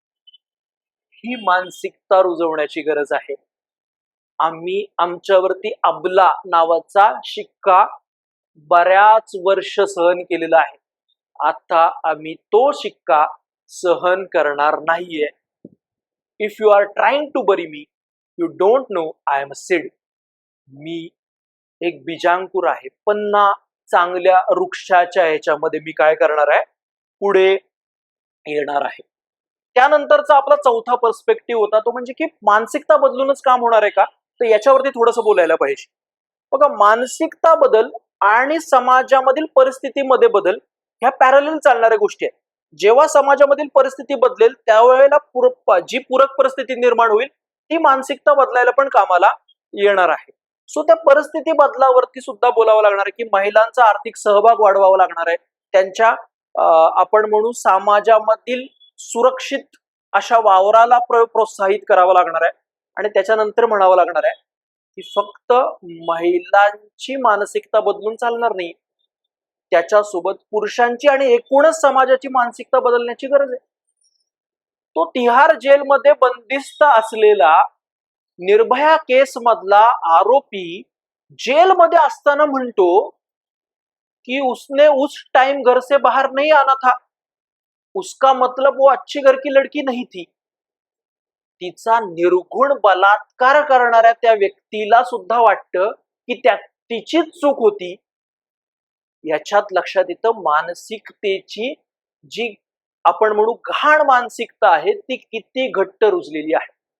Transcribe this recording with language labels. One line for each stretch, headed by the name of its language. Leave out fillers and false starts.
Marathi: ही मानसिकता रुजवण्याची गरज आहे. आम्ही आमच्यावरती अबला नावाचा शिक्का बऱ्याच वर्ष सहन केलेला आहे. आता आम्ही तो शिक्का सहन करणार नाहीये.
English: If you are trying to bury me, you don't know I am a seed.
Marathi: मी एक बीजांकुर आहे, पुन्हा चांगल्या वृक्षाच्या ह्याच्यामध्ये मी काय करणार आहे, पुढे येणार आहे. त्यानंतरचा आपला चौथा पर्स्पेक्टिव्ह होता तो म्हणजे की मानसिकता बदलूनच काम होणार आहे का, तर याच्यावरती थोडंसं बोलायला पाहिजे. बघा, मानसिकता बदल आणि समाजामधील परिस्थितीमध्ये बदल ह्या पॅरलल चालणाऱ्या गोष्टी आहेत. जेव्हा समाजामधील परिस्थिती बदलेल त्यावेळेला जी पूरक परिस्थिती निर्माण होईल ती मानसिकता बदलायला पण कामाला येणार आहे. सो त्या परिस्थिती बदलावरती सुद्धा बोलावं लागणार आहे की महिलांचा आर्थिक सहभाग वाढवावा लागणार आहे. त्यांच्या आपण म्हणू समाजामधील सुरक्षित अशा वावराला प्रोत्साहित करावं लागणार आहे. आणि त्याच्यानंतर म्हणावं लागणार आहे की फक्त महिलांची मानसिकता बदलून चालणार नाही, त्याच्यासोबत पुरुषांची आणि एकूणच समाजाची मानसिकता बदलण्याची गरज आहे. तो तिहार जेलमध्ये बंदिस्त असलेला निर्भया केस मधला आरोपी जेलमध्ये असताना म्हणतो कि
Hindi: उसने उस टाइम घर से बाहर नहीं आना था, उसका मतलब वो अच्छी घर की लड़की नहीं थी.
Marathi: तिचा निर्गुण बलात्कार करणाऱ्या त्या व्यक्तीला सुद्धा वाटतं की तिचीच चूक होती. याच्यात लक्षात येतं मानसिकतेची जी आपण म्हणू घाण मानसिकता आहे ती किती घट्ट रुजलेली आहे.